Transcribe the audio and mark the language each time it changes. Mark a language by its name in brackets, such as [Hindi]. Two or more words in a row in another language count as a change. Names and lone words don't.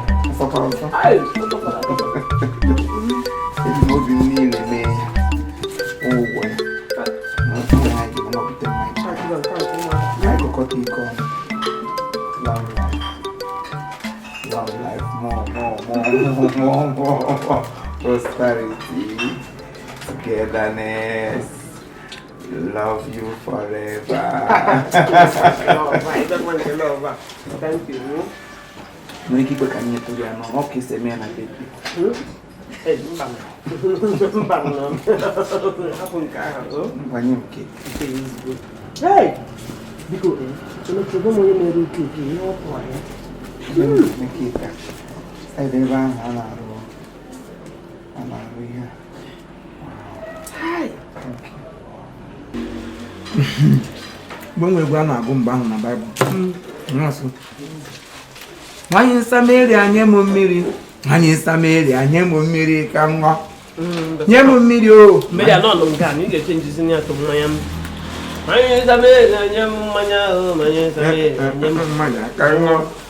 [Igbo] Ọsọkwa ọsọ. Hey! Eji m obi m niile mee ya. Ụgwọ ya. Na ọtụtụ ya dị mma, ọpụta mmanya. Anyị gụkọta iko ọnụ. [English] Long life. Long life. More, more, more, more, more, more. Prosperity. Togetherness. Love you forever. Love, I don't want to love. Thank you. [Igbo] Nwere ike ikwe ka anyị nyetụ ya n'ọnụ, ọ ka esi eme ya na baby. Hmm? Eh, mba m. Mba m nọ. Hapụ nke ahụ, o. Ngwa, nye m nke. Nke ezigbo. Hey! Biko, eh, chọrọ, chọrọ m onye na-ere oke oke, ihe ọ kụwa ya. Nye m nke a. Side ebe ahụ a na-arụ, a na-arụ ihe a. [English] Hi! Thank you. [Igbo] Mgbe m nwere egwu a na-agụ mgbe ahụ na Baịbụl. Mm. Nwa asụ. Nwanyị Samaria, nye m mmiri. Nwanyị Samaria, nye m mmiri ka m ṅụọ. Mm, Nye m mmiri o. Mmiri a nọ nụ nke a, na ị ga-eche njizi ya tụ mmanya m. Nwanyị Samaria, nye m mmanya o, nwanyị Samaria, nye m Mmanya ka m ṅụọ.